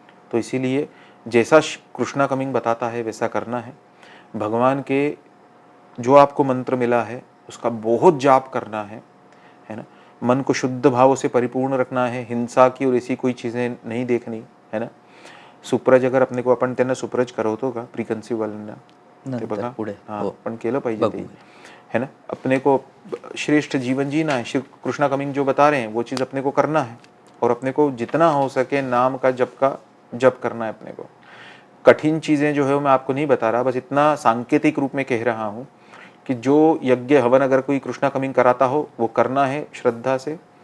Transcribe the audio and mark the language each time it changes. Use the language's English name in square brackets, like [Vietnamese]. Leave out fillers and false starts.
[Hindi] तो इसीलिए जैसा कृष्णा कमिंग बताता है वैसा करना है। भगवान के जो आपको मंत्र मिला है उसका बहुत जाप करना है ना। मन को शुद्ध भाव से परिपूर्ण रखना है, हिंसा की और ऐसी कोई चीज़ें नहीं देखनी, है ना। [Marathi] सुप्रज [Hindi] अगर अपने को [Marathi] आपण त्यांना सुप्रज करवतो का प्रिकन्सिव्ह वाल्यांना, ते बघा हाँ आपण केलं पाहिजे ते, है ना। [Hindi] अपने को श्रेष्ठ जीवन जीना है, श्री कृष्णा कमिंग जो बता रहे हैं वो चीज़ अपने को करना है, और अपने को जितना हो सके नाम का जप करना है अपने को। कठिन चीज़ें जो है मैं आपको नहीं बता रहा, बस इतना सांकेतिक रूप में कह रहा हूँ कि जो यज्ञ हवन अगर कोई कृष्णा कमिंग कराता हो वो करना है श्रद्धा से।